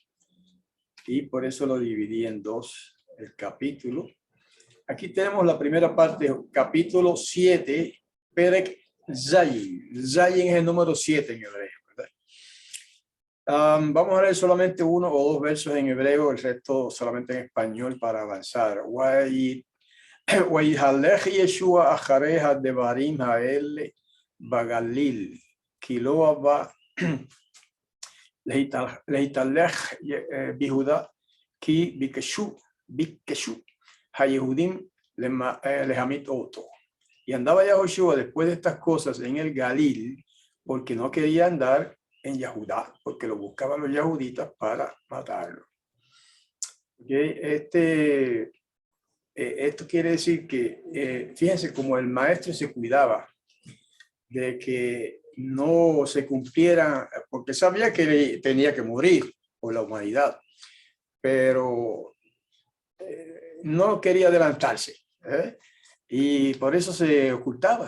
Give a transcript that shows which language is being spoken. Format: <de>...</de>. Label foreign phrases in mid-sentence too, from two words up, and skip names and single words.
<es>Y por eso lo dividí en dos, el capítulo. Aquí tenemos la primera parte, capítulo 7, Perek Zayin. Zayin es el número 7 en hebreo, ¿verdad? Vamos a leer solamente uno o dos versos en hebreo, el resto solamente en español para avanzar.</es> <he>ויתהלך ישוע אחרי הדברים האלה בגליל כי לא אבה להתהלך ביהודה כי ביקשו היהודים להמית אותו.</he> <es>Y andaba Yahushua después de estas cosas en el Galil porque no quería andar en Yahudá, porque lo buscaban los yahuditas para matarlo. Okay. Esto quiere decir que, fíjense, como el maestro se cuidaba de que no se cumpliera, porque sabía que tenía que morir por la humanidad, pero no quería adelantarse, y por eso se ocultaba.</es>